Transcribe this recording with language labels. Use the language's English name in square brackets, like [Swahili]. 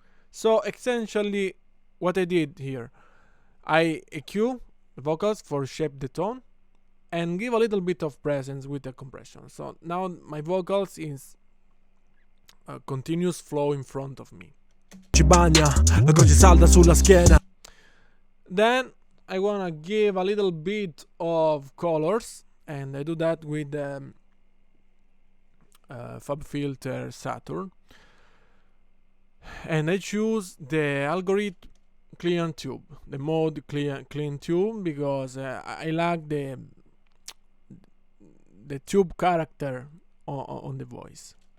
[English] So essentially what I did here, I EQ the vocals for shape the tone and give a little bit of presence with the compression. So now my vocals is a continuous flow in front of me. [Italian] Ci bagna, la croce salda sulla schiena. [English] Then I wanna give a little bit of colors and I do that with the FabFilter Saturn. And I choose the algorithm clean tube, the mode clean tube, because I like the tube character on the voice.